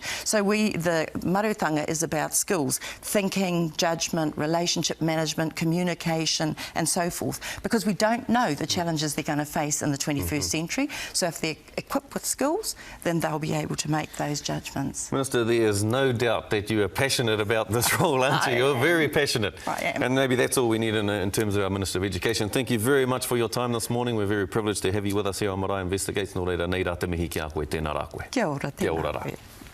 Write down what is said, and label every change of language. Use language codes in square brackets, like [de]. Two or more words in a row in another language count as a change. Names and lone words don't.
[en] So the Marautanga is about skills, thinking, judgment, relationship management, communication and so forth, because we don't know the challenges they're going to face in the 21st century. So if they're equipped with skills, then they'll be able to make those judgments. Minister, there is no doubt that you are passionate about this role, aren't you? You're very passionate. I am. And maybe that's all we need in terms of our Minister of Education. Thank you very much for your time this morning. We're very privileged to have you with us here on Marae Investigates. [mi] Nō reira, nei rā te mihi ki a koe, tēnā rā koe. Kia ora, Kia ora tēnā rā. koe.